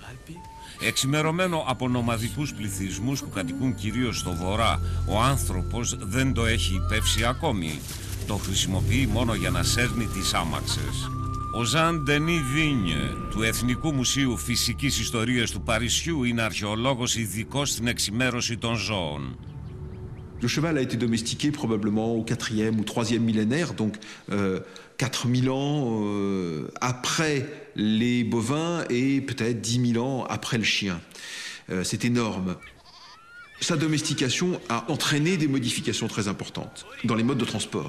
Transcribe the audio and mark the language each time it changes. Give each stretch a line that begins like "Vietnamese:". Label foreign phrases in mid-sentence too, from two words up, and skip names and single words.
Greek: Εξημερωμένο από νομαδικούς πληθυσμούς που κατοικούν κυρίως στο βορρά, ο άνθρωπος δεν το έχει υπεύσει ακόμη. Το χρησιμοποιεί μόνο για να σέρνει τις άμαξες. Ο Ζαν Ντενί Βίνιε του Εθνικού Μουσείου Φυσικής Ιστορίας του Παρισιού είναι αρχαιολόγος ειδικός στην εξημέρωση των ζώων.
French: Le cheval a été domestiqué probablement au 4e ou 3e millénaire, donc 4000 ans après les bovins et peut-être 10 000 ans après le chien. C'est énorme. Sa domestication a entraîné des modifications très importantes dans les modes de transport.